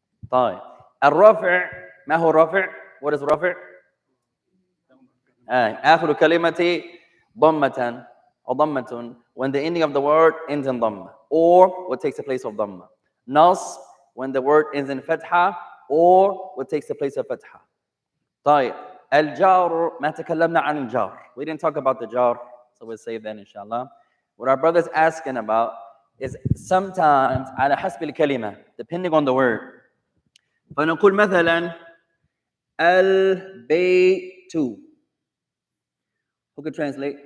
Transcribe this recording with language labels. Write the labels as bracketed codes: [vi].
[ar] طيب. الرفع ما هو الرفع? [en] What is [ar] رفع? آخر كلمة ضمة أو ضمة. [en] When the ending of the word ends in ضمة, or what takes the place of ضمة. نصب when the word ends in فتحة, or what takes the place of فتحة. [ar] طيب. الجار ما تكلمنا عن الجار. [en] We didn't talk about the jar, so we'll save that inshallah. What our brother's asking about is sometimes [ar] على حسب الكلمة, [en] depending on the word. [ar] فنقول مثلا البيت. [en] Who can translate?